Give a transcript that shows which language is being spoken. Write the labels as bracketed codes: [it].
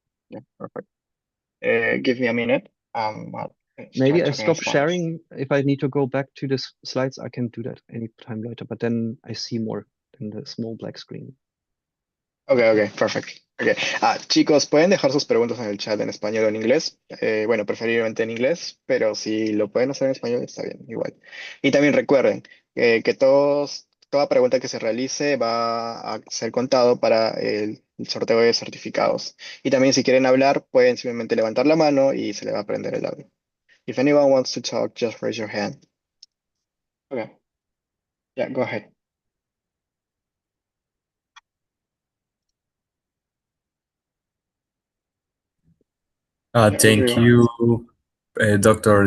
[en] Yeah, perfect. Give me a minute. Maybe I stop sharing. If I need to go back to the slides, I can do that anytime later, but then I see more than the small black screen. Ok, perfecto. Okay. [es] Chicos, pueden dejar sus preguntas en el chat en español o en inglés. Bueno, preferiblemente en inglés, pero si lo pueden hacer en español está bien, igual. Y también recuerden que toda pregunta que se realice va a ser contado para el sorteo de certificados. Y también si quieren hablar, pueden simplemente levantar la mano y se le va a prender el audio. [en] If anyone wants to talk, just raise your hand. Okay. Yeah, go ahead. Thank you, Dr.